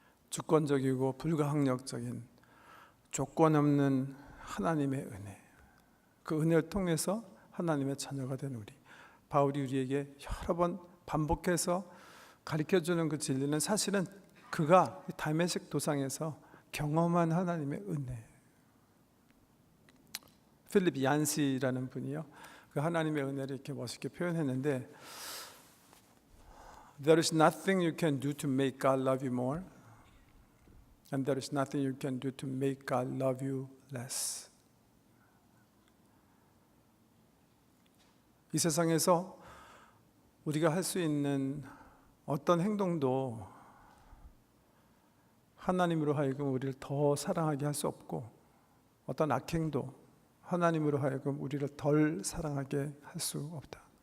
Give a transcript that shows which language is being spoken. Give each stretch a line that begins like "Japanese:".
Korean: 주권적이고 불가항력적인 조건 없는 하나님의 은혜, 그 은혜를 통해서 하나님의 자녀가 된 우리, 바울이 우리에게 여러 번 반복해서 가르쳐주는 그 진리는 사실은 그가 다메섹 도상에서 경험한 하나님의 은혜. 필립 얀시라는 분이요, 그 하나님의 은혜를 이렇게 멋있게 표현했는데,
English: There is nothing you can do to make God love you more, and there is nothing you can do to make God love you less.
Korean: 이 세상에서 우리가 할 수 있는 어떤 행동도 하나님으로 하여금 우리를 더 사랑하게 할 수 없고, 어떤 악행도 하나님으로 하여금 우리를 덜 사랑하게 할 수 없다.